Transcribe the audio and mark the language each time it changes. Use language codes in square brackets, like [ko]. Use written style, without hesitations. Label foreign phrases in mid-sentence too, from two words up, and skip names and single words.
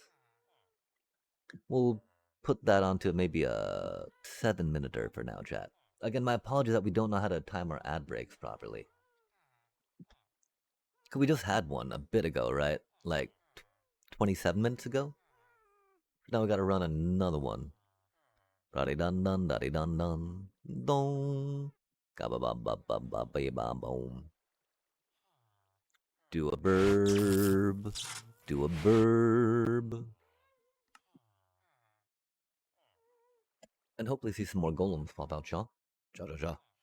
[en] We'll put that onto maybe a 7-minute for now, chat. Again, my apologies that we don't know how to time our ad breaks properly. Cause we just had one a bit ago, right? Like 27 minutes ago. Now we gotta run another one. Daddy dun dun, daddy dun dun, dong. Gabba ba ba ba ba ba ba boom. Do a burb. Do a burb. And hopefully see some more golems pop out, Shaw. Ja ja ja.